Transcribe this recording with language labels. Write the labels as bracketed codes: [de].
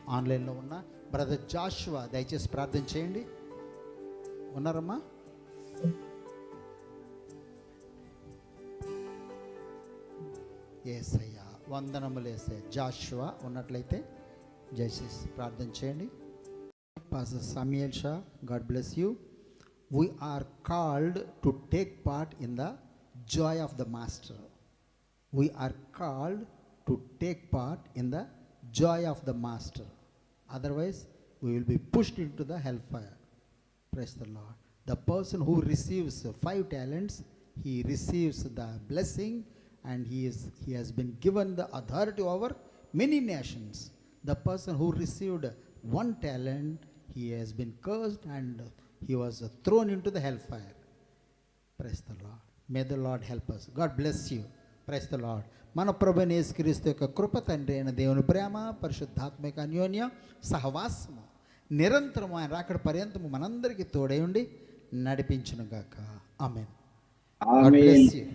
[te] ఆన్లైన్లో ఉన్న బ్రదర్ జాషువా దయచేసి ప్రార్థన చేయండి. ఉన్నారమ్మా? యేసయ్యా వందనములు. యేసయ్యా జాషువా ఉన్నట్లయితే దయచేసి ప్రార్థన చేయండి. [en] Pastor Sameel Shah, God bless you. We are called to take part in the joy of the master. We are called to take part in the joy of the master. Otherwise, we will be pushed into the hellfire. Praise the Lord. The person who receives 5 talents, he receives the blessing, and he has been given the authority over many nations. The person who received 1 talent, he has been cursed and he was thrown into the hellfire. Praise the Lord. May the Lord help us. God bless you. Praise the Lord. [te] మన ప్రభువైన యేసుక్రీస్తు యొక్క కృప, తండ్రి అయిన దేవుని ప్రేమ, పరిశుద్ధాత్మిక అన్యోన్యం, సహవాసము నిరంతరము ఆయన రాకడ పర్యంతము మనందరికీ తోడై ఉండి నడిపించును గాక. ఆమేన్. [en] God bless you.